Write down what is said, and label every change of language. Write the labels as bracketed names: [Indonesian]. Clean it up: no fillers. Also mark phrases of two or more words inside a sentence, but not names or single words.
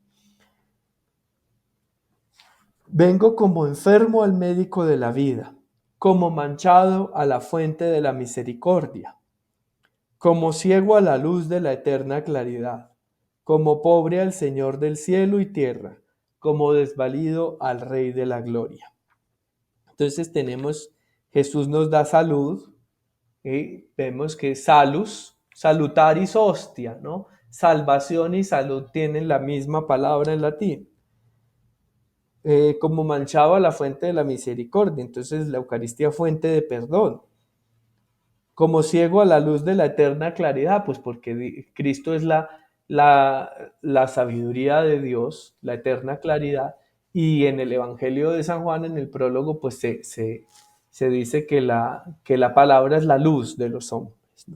[Spanish] Vengo como enfermo al médico de la vida, como manchado a la fuente de la misericordia, como ciego a la luz de la eterna claridad, como pobre al Señor del cielo y tierra, como desvalido al Rey de la gloria. Entonces Jesús nos da salud, y vemos que [Latin] salus, salutaris hostia, [Spanish] ¿no? Salvación y salud tienen la misma palabra en latín. Como manchado a la fuente de la misericordia, entonces la Eucaristía fuente de perdón. como ciego a la luz de la eterna claridad, pues porque Cristo es la sabiduría de Dios, la eterna claridad, y en el Evangelio de San Juan, en el prólogo, pues se dice que la palabra es la luz de los hombres, ¿no?